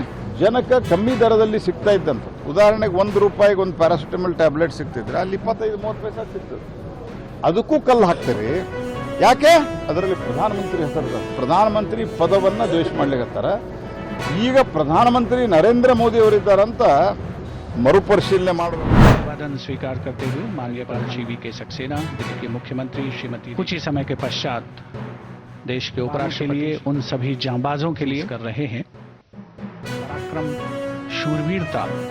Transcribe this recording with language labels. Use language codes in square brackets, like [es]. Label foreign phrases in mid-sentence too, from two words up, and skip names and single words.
[kn] ಜನಕ್ಕೆ ಕಮ್ಮಿ ದರದಲ್ಲಿ ಸಿಗ್ತಾ ಇದ್ದಂಥ, ಉದಾಹರಣೆಗೆ ₹1 ಒಂದು ಪ್ಯಾರಾಸಿಟಮಲ್ ಟ್ಯಾಬ್ಲೆಟ್ ಸಿಗ್ತಿದ್ರೆ ಅಲ್ಲಿ 25-30 ಪೈಸೆ ಸಿಗ್ತದೆ. ಅದಕ್ಕೂ ಕಲ್ಲು ಹಾಕ್ತೀರಿ. ಯಾಕೆ? ಅದರಲ್ಲಿ ಪ್ರಧಾನಮಂತ್ರಿ ಹೆಸರು, ಪ್ರಧಾನಮಂತ್ರಿ ಪದವನ್ನು ದ್ವೇಷ ಮಾಡ್ಲಿಕ್ಕತ್ತಾರೆ. ಈಗ ಪ್ರಧಾನಮಂತ್ರಿ ನರೇಂದ್ರ ಮೋದಿ ಅವರಿದ್ದಾರಂತ ಮರುಪರಿಶೀಲನೆ ಮಾಡಬೇಕು. [hi] अभिवादन स्वीकार करते हुए माननीय राज्यपाल VK सक्सेना, दिल्ली के मुख्यमंत्री श्रीमती, कुछ ही समय के पश्चात देश के उपराष्ट्रपति के लिए उन सभी जांबाजों के लिए कर रहे हैं पराक्रम, शूरवीरता,